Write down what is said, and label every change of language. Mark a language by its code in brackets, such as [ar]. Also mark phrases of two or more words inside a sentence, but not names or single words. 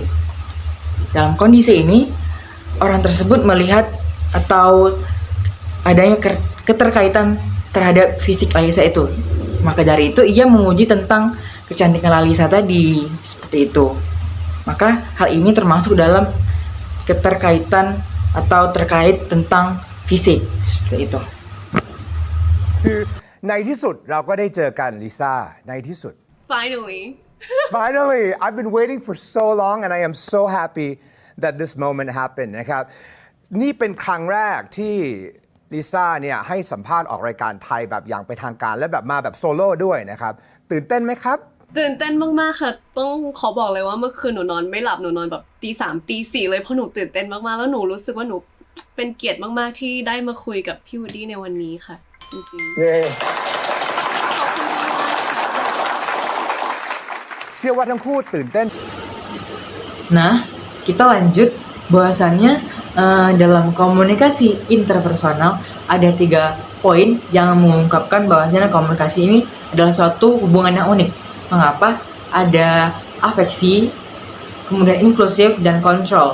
[id] Dalam kondisi ini, orang tersebut melihat atau adanya keterkaitan terhadap fisik Lalisa itu. Maka dari itu ia memuji tentang kecantikan Lalisa tadi, seperti itu. Maka hal ini termasuk dalam keterkaitan atau terkait tentang fisik, seperti itu. [th] คือในที่สุดเราก็ได้เจอกันลิซ่าในที่สุด finally [en] Finally I've been waiting for so long and I am so happy that this moment happened [th] นะครับนี่เป็นครั้งแรกที่ลิซ่าเนี่ยให้สัมภาษณ์ออกรายการไทยแบบอย่างเป็นทางการและแบบมาแบบโซโล่ด้วยนะครับตื่นเต้นไหมครับ ตื่นเต้นมากๆค่ะต้องขอบอกเลยว่าเมื่อคืนหนูนอนไม่หลับหนูนอนแบบตีสามตีสี่เลยเพราะหนูตื่นเต้นมากๆแล้วหนูรู้สึกว่าหนูเป็นเกียรติมากๆที่ได้มาคุยกับพี่วูดดี้ในวันนี้ค่ะจริงๆ เย้เชื่อว่าทั้งคู่ตื่นเต้น [id] Nah, kita lanjut bahwasannya dalam komunikasi interpersonal ada 3 poin yang mengungkapkan bahwasannya komunikasi ini adalah suatu hubungan yang unik. Mengapa? Ada afeksi, kemudian inklusif dan kontrol.